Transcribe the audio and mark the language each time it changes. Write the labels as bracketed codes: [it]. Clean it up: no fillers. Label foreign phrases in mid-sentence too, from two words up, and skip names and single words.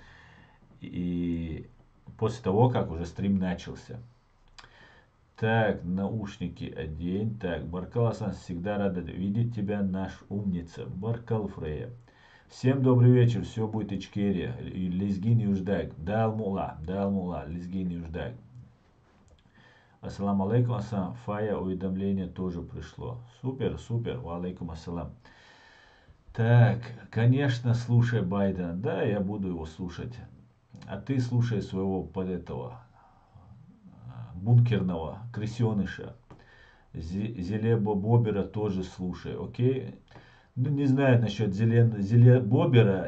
[ru] И после того, как уже стрим начался. Так, наушники одень. Так, Баркал Асан, всегда рада видеть тебя, наш умница. Баркал Фрея. Всем добрый вечер, все будет Ичкерия. Лезгин Юждаг. Далмула, Лезгин Юждаг. [ar] السلام عليكم, [ru] Асан. Фая, уведомление тоже пришло. Супер, супер. [ar] وعليكم السلام. [ru] Так, конечно, слушай Байдена. Да, я буду его слушать. А ты слушай своего под этого бункерного крысеныша. Зелеба Бобера тоже слушай, окей? Ну, не знаю насчет Бобера.